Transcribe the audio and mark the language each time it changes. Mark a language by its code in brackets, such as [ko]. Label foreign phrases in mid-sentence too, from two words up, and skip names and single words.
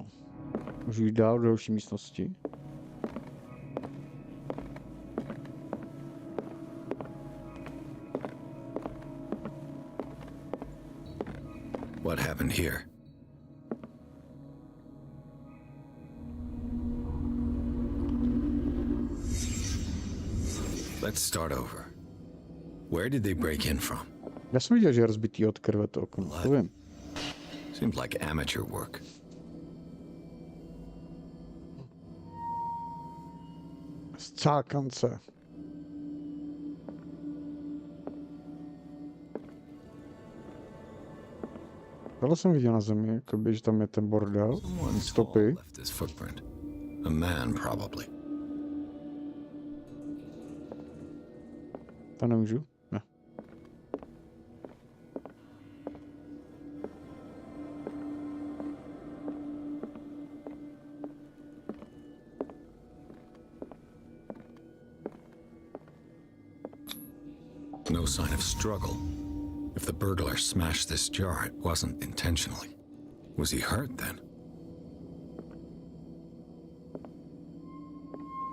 [cs] Můžu jít dál do další místnosti. [en] What happened here? Let's start over. Where did they break in from? [cs] Já jsem viděl, že je rozbitý od krve to okno, to vím. [en] Seems like amateur work. [cs] Scákance. Tohle jsem viděl na zemi, jakoby, že tam je ten bordel, stopy. [en] A man, probably. [cs] To nemůžu? Ne. [en] No sign of struggle. If the burglar smashed this jar, it wasn't intentionally. Was he hurt then?